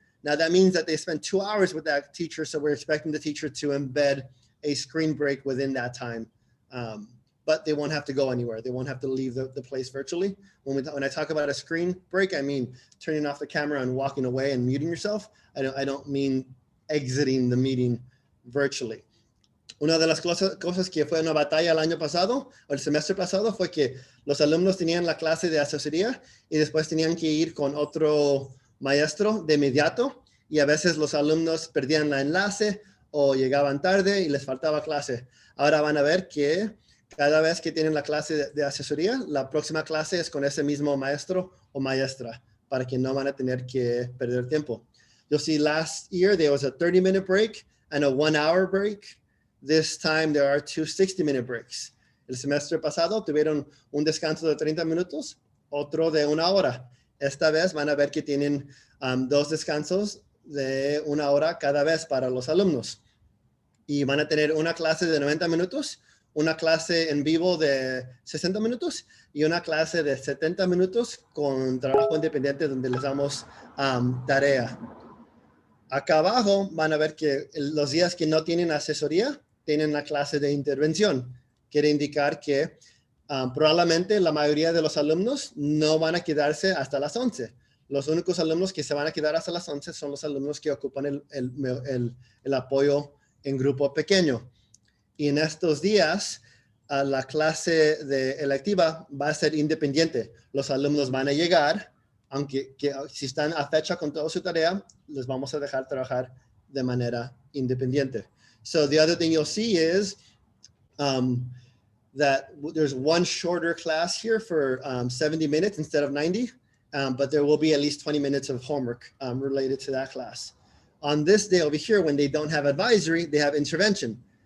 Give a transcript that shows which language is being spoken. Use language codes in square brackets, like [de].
[en] Now that means that they spend 2 hours with that teacher, so we're expecting the teacher to embed a screen break within that time. But they won't have to go anywhere. They won't have to leave the place virtually. When I talk about a screen break, I mean turning off the camera and walking away and muting yourself. I don't mean exiting the meeting virtually. [es] Una de las cosas que fue una batalla el año pasado, o el semestre pasado, fue que los alumnos tenían la clase de asesoría y después tenían que ir con otro maestro de inmediato, y a veces los alumnos perdían la enlace o llegaban tarde y les faltaba clase. Ahora van a ver que cada vez que tienen la clase de asesoría, la próxima clase es con ese mismo maestro o maestra, para que no van a tener que perder tiempo. [en] You'll see last year there was a 30-minute break and a 1-hour break. This time there are 2 60-minute breaks. [es] El semestre pasado tuvieron un descanso de 30 minutos, otro de 1 hora. Esta vez van a ver que tienen 2 descansos de 1 hora cada vez para los alumnos. Y van a tener una clase de 90 minutos, una clase en vivo de 60 minutos y una clase de 70 minutos con trabajo independiente donde les damos tarea. Acá abajo van a ver que los días que no tienen asesoría tienen la clase de intervención. Quiere indicar que probablemente la mayoría de los alumnos no van a quedarse hasta las 11. Los únicos alumnos que se van a quedar hasta las 11 son los alumnos que ocupan el apoyo en grupo pequeño. Y en estos días, la clase electiva va a ser independiente. Los alumnos van a llegar, aunque si están a fecha con toda su tarea, les vamos a dejar trabajar de manera independiente. [en] So the other thing you'll see is that there's one shorter class here for 70 minutes instead of 90, but there will be at least 20 minutes of homework related to that class. On this day over here, when they don't have advisory, they have intervention.